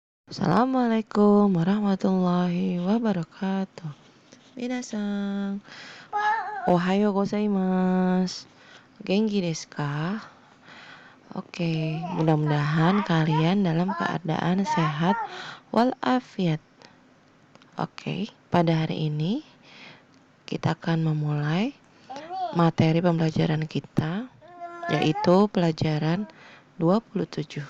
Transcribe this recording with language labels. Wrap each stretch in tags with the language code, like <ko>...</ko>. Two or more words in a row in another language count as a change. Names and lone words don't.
<ar>السلام عليكم ورحمة الله وبركاته.</ar> <ja>皆さん、おはようございます. 元気ですか?</ja> <id>Oke, mudah-mudahan kalian dalam keadaan sehat walafiat. Oke, pada hari ini kita akan memulai materi pembelajaran kita, yaitu pelajaran 27.</id>